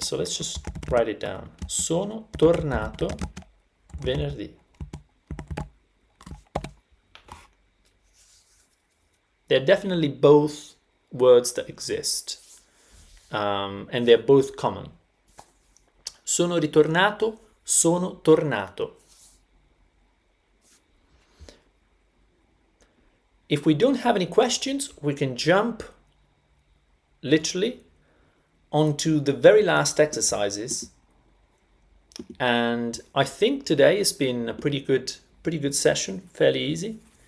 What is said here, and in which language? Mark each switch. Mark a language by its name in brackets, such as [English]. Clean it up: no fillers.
[English] So let's just write it down. [Italian] Sono tornato venerdì. [English] They're definitely both words that exist, and they're both common. [Italian] Sono ritornato, sono tornato. [English] If we don't have any questions, we can jump literally onto the very last exercises. And I think today has been a pretty good session, fairly easy.